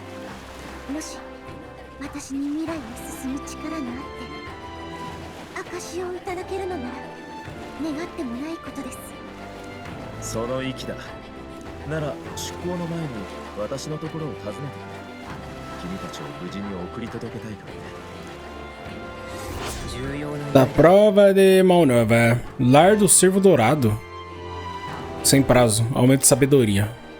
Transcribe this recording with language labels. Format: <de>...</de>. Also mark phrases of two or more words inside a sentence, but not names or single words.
<ja>もし私に未来を進む力があって証をいただけるのなら願ってもないことです。その意気だ。なら出港の前に私のところを訪ねてくれ。君たちを無事に送り届けたいからね。</ja> <pt>Da prova de Mal Nova. Lar do Cervo Dourado. Sem prazo. Aumento de sabedoria.</pt>